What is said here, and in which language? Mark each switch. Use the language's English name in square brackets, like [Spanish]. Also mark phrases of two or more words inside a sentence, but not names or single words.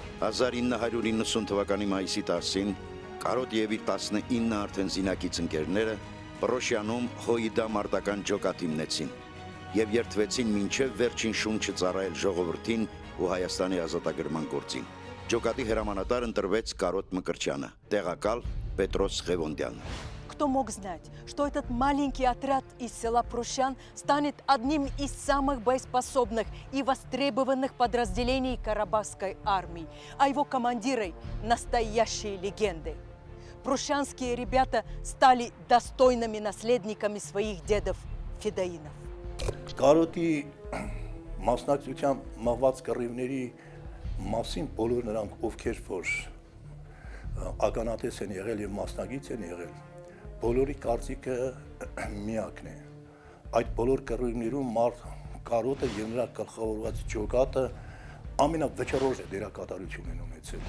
[Armenian] 1990 թվականի մայիսի 10-ին Կարոտ եւ իր 19 արդեն զինակից ընկերները Պրոշյանում Հոիդա մարտական ջոկատ հիմնեցին եւ երթվեցին մինչեւ վերջին շունչը ծառայել ժողովրդին ու Հայաստանի ազատագրման գործին։ Ջոկատի հրամանատար ընտրվեց Կարոտ Մկրտչյանը, տեղակալ Պետրոս Ղևոնդյանը։ [Russian] Кто мог знать, что этот маленький отряд из села Прущан станет одним из самых боеспособных и востребованных подразделений Карабахской армии, а его командирой – настоящие легенды. Прущанские ребята стали достойными наследниками своих дедов Федоинов. [Armenian] Կարոտի մասնակցությամբ մղված կռիվների մասին բոլոր նրանք, ովքեր որ ականատես են եղել եւ մասնակից են եղել, բոլորի կարծիքը միակն է։ Այդ բոլոր կռիվներում Կարոտը եւ նրա գլխավորված ջոկատը ամենավճռորոշ դերակատարություն են ունեցել։